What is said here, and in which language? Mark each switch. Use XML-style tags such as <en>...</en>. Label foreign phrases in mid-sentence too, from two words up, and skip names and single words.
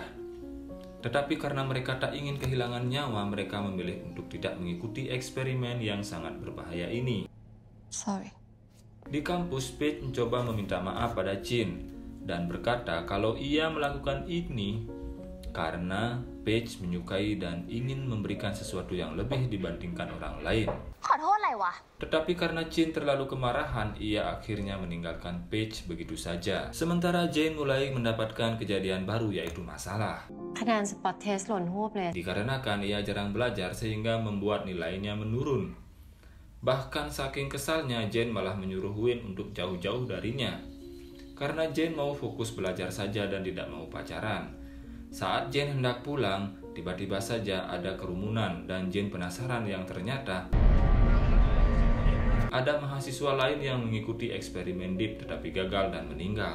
<id>Tetapi karena mereka tak ingin kehilangan nyawa, mereka memilih untuk tidak mengikuti eksperimen yang sangat berbahaya ini. Sorry. Di kampus, Paige mencoba meminta maaf pada Jin dan berkata kalau ia melakukan ini karena Paige menyukai dan ingin memberikan sesuatu yang lebih dibandingkan orang lain.</id> <th>ขอโทษอะไร อะไรวะ</th> <id>Tetapi karena Chin terlalu kemarahan, ia akhirnya meninggalkan Paige begitu saja. Sementara Jane mulai mendapatkan kejadian baru, yaitu masalah.</id> <th>คะแนนสปอตเทสหล่นหวบเลย</th> <id>Dikarenakan ia jarang belajar sehingga membuat nilainya menurun. Bahkan saking kesalnya, Jane malah menyuruh Win untuk jauh-jauh darinya. Karena Jane mau fokus belajar saja dan tidak mau pacaran. Saat Jane hendak pulang, tiba-tiba saja ada kerumunan dan Jane penasaran yang ternyata ada mahasiswa lain yang mengikuti eksperimen Deep tetapi gagal dan meninggal.</id>